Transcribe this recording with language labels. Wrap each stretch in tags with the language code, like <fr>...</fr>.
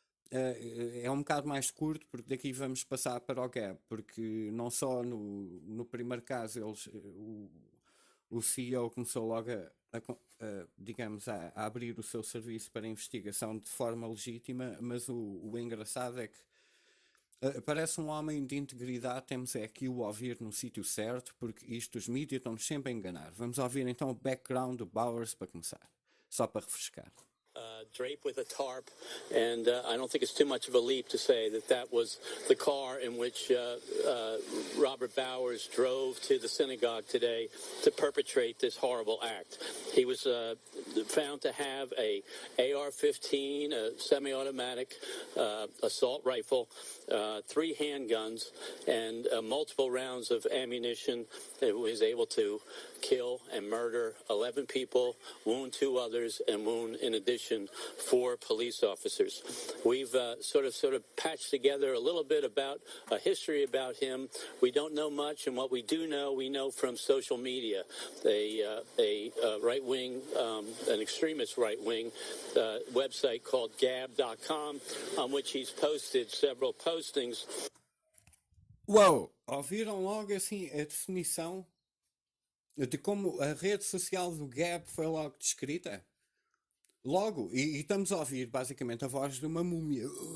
<pt>É um bocado mais curto, porque daqui vamos passar para o Gab, porque não só no primeiro caso o CEO começou logo digamos, a abrir o seu serviço para investigação de forma legítima, mas o engraçado é que parece um homem de integridade, temos aqui o ouvir no sítio certo, porque isto os mídias estão-nos sempre a enganar. Vamos ouvir então o background do Bowers para começar, só para refrescar.</pt> <en>Drape with a tarp, and I don't think it's too much of a leap to say that that was the car in which Robert Bowers drove to the synagogue today to perpetrate this horrible act. He was found to have a AR-15, a semi-automatic assault rifle, 3 handguns, and multiple rounds of ammunition. That was able to kill and murder 11 people, wound 2 others, and wound, in addition, 4 police officers. We've sort of patched together a little bit about a history about him. We don't know much, and what we do know, we know from social media. A right-wing, an extremist right-wing website called Gab.com, on which he's posted several postings. Uou!</en> <pt>Ouviram logo assim a definição de como a rede social do Gab foi logo descrita? Logo, e estamos a ouvir basicamente a voz de uma múmia.</pt>